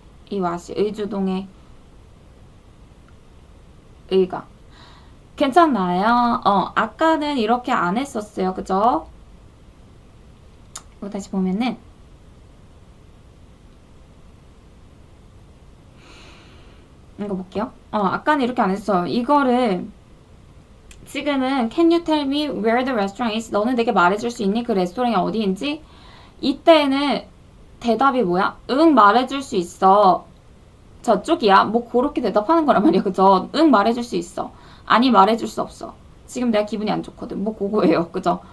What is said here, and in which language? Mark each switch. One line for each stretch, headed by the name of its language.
Korean: 이 what이 의주동의 의가. 괜찮나요? 아까는 이렇게 안 했었어요. 그죠? 이거 다시 보면은 이거 볼게요. 아까는 이렇게 안 했어요. 이거를 지금은
English: can you tell me where the restaurant is?
Korean: 너는 내게 말해줄 수 있니? 그 레스토랑이 어디인지? 이때는 대답이 뭐야? 응, 말해줄 수 있어. 저쪽이야. 뭐 그렇게 대답하는 거란 말이야. 그죠? 응, 말해줄 수 있어. 아니, 말해줄 수 없어. 지금 내가 기분이 안 좋거든. 뭐 그거예요. 그죠?